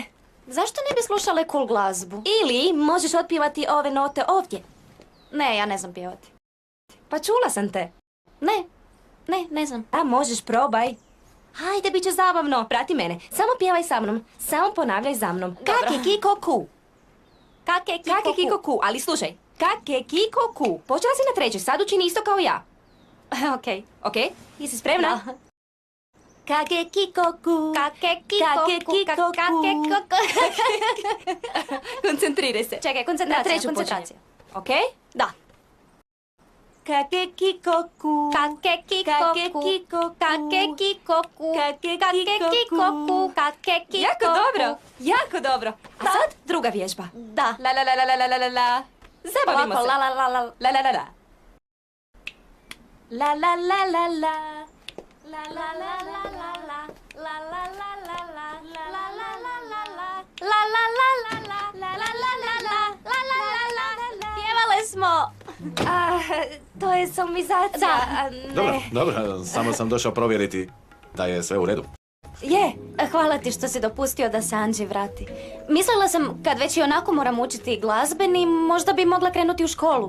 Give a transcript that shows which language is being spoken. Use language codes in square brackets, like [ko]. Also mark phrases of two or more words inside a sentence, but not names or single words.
[hr] Zašto ne bi slušale cool glazbu? Ili možeš otpjevati ove note ovdje. Ne, ja ne znam pjevati. Pa čula sam te. Ne znam. A možeš, probaj. Hajde, bit će zabavno. Prati mene. Samo pjevaj sa mnom. Samo ponavljaj za mnom. Kake, kiko, ku. Kake, Kake, kiko, ku. Ali slušaj. Kake, kiko, ku. Počela si na trećoj. Sad učini isto kao ja. Okej. Okej? Jesi spremna? Da. Kake, kiko, ku. Kake, kiko, Kake, ku, kiko, ku. kake, kiko. Koncentriraj se. Čekaj, Na koncentracija, treću koncentracija. Okej? Da. Kake, kiko, ku. Kake, kiko, Kake, ku. kiko, ku. Kake, kiko, ku. Kake, Kake, kiko, kiko, ku. Kake, kiko, Jako dobro, jako dobro. A sad druga vježba. Da. La la la la la la la la. Zabavimo Ovako, se. la la la la. La la la la. La la la la la. La la la la la la. La la la la la. La la la la la. La la la la la. La la la la la. La la la la. Pjevale smo. To je solmizacija. Da. a ne. Dobro, samo sam došao provjeriti da je sve u redu. Je. Hvala ti što si dopustio da se Anđi vrati. Mislila sam, kad već i onako moram učiti glazbeni, možda bi mogla krenuti u školu.